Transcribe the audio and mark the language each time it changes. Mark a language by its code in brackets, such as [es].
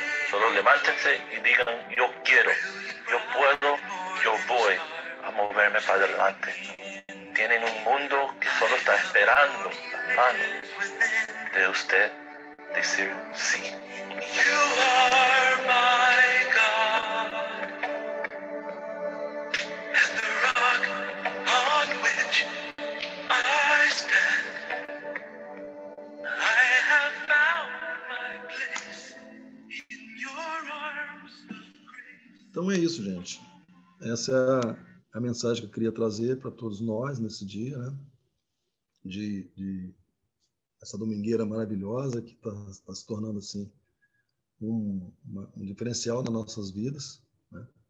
[es] Solo levántense y digan, yo quiero, yo puedo, yo voy a moverme para adelante. Tienen un mundo que solo está esperando la mano de usted decir sí. [en] You are my God, and the rock on which I stand. I have found my place in your arms of grace. [pt] Então é isso, gente. Essa é a mensagem que eu queria trazer para todos nós nesse dia, né? De essa domingueira maravilhosa que está se tornando assim um diferencial nas nossas vidas, né?